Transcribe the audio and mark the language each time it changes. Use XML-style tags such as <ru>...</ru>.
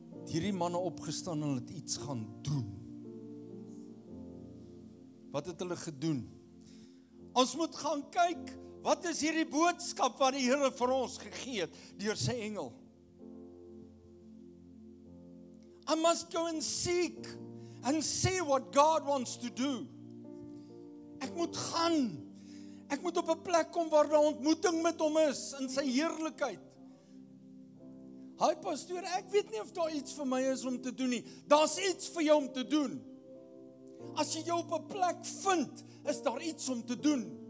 <af>Hierdie manne opgestaan en hulle het iets gaan doen. Wat het hulle gedoen? Ons moet gaan kyk, wat is hierdie boodskap wat die Here vir ons gegee het, deur sy engel?</af> <en>I must go and seek and see what God wants to do.</en> <af>Ek moet gaan. Ek moet op 'n plek kom waar daar ontmoeting met hom is, in sy heerlikheid. Hy pastoor, ek weet nie of daar iets vir my is om te doen nie. Daar's iets vir jou om te doen. As jy jou op 'n plek vind, is daar iets om te doen.</af>